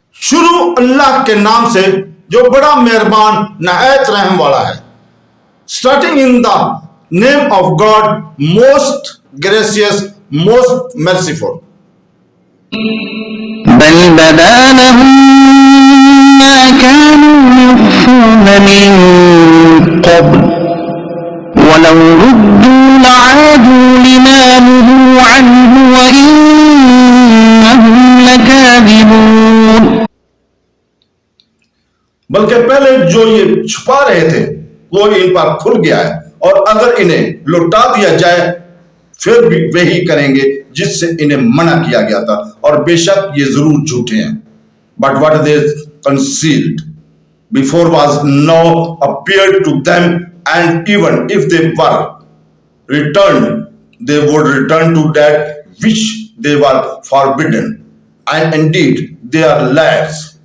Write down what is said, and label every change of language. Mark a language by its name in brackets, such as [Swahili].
[Urdu] شروع اللہ کے نام سے جو بڑا مہربان نہایت رحم والا ہے. [English] Starting in the name of God, most gracious, most merciful. [Arabic] بل بدا لهم ما كانوا يخفون من قبل ولو ردوا لعادوا لما نهوا عنه وإنهم لكاذبون. [Urdu] بلکہ پہلے جو یہ چھپا رہے تھے وہ ان پر کھل گیا ہے، اور اگر انہیں لوٹا دیا جائے پھر بھی وہی کریں گے جس سے انہیں منع کیا گیا تھا، اور بے شک یہ ضرور جھوٹے ہیں. [English] But what they concealed before was now appeared to them, and even if they were returned, they would return to that which they were forbidden, and indeed they are liars.